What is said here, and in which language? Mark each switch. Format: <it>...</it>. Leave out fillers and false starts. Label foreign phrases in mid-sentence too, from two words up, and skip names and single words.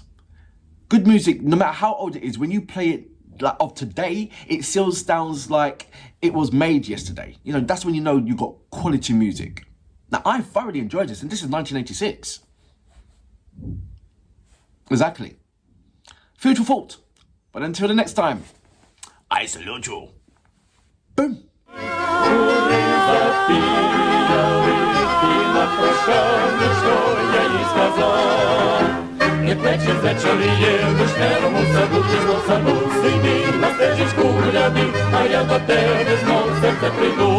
<en>Good music, no matter how old it is, when you play it like of today, it still sounds like it was made yesterday. That's when you know you got quality music. Now, I thoroughly enjoyed this, and this is 1986. Exactly. Food for thought. But until the next time, I salute you. Boom.</en> <uk>Як вечір вечоріє, в вишневому саду, пізно саду, сиди на стежечку гляди, а я до тебе знов серце прийду.</uk>